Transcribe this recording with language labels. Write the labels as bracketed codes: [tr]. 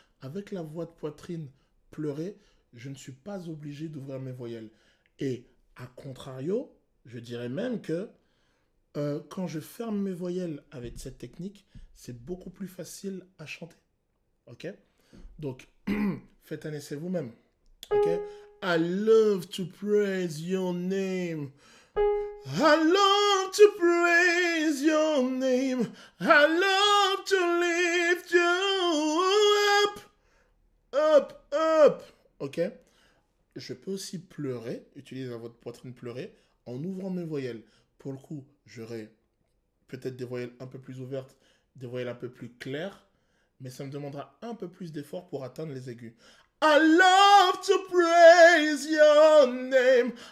[fr] Avec la voix de poitrine pleurée, je ne suis pas obligé d'ouvrir mes voyelles. Et à contrario, je dirais même que quand je ferme mes voyelles avec cette technique, c'est beaucoup plus facile à chanter. Ok? Donc, faites un essai vous-même. Ok? [en] I love to praise your name. I love to praise your name. I love to lift you up. Up, up. Ok? [fr] Je peux aussi pleurer, utiliser votre poitrine pleurer, en ouvrant mes voyelles. Pour le coup, j'aurai peut-être des voyelles un peu plus ouvertes, des voyelles un peu plus claires, mais ça me demandera un peu plus d'effort pour atteindre les aigus. [en] I love to praise your name.